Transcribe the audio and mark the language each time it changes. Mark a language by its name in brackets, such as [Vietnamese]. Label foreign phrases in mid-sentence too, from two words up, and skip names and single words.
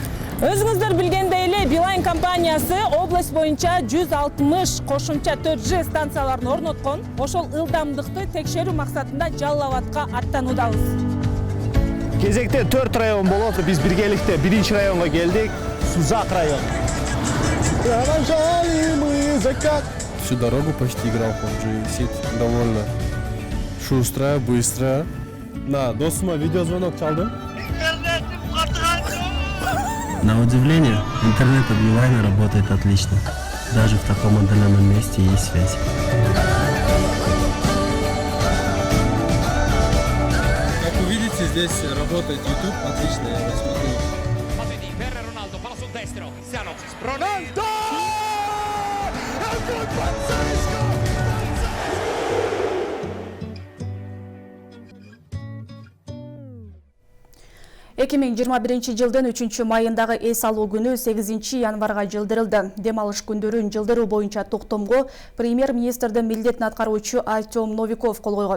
[Kyrgyz] Өзүңүздөр билгендей эле Билайн компаниясы область боюнча 160 кошумча 4G станцияларын орноткон. Ошол ылдамдыкты текшерүү максатында Жалал-Абадка аттануудабыз. Кезекте 4 район болот. Биз биргеликте 1-чи районго келдик. Сузак район. [Russian] Всю дорогу почти играл в PUBG. Сид довольно шустро, быстро. [Kyrgyz] Да, досума видеозвонок чалдым. [Russian] На удивление, интернет от Билайна работает отлично. Даже в таком отдаленном месте есть связь. Как вы видите, здесь работает YouTube. Отлично, я его смотрю. Ronaldo! [Kyrgyz] Эки 2021 жылдын 3 майындагы эс алуу күнү 8 январга жылдырылды. Дем алыш күндөрүн жылдыруу боюнча токтомго премьер-министрдин милдетин аткаруучу Артем Новиков кол койгон.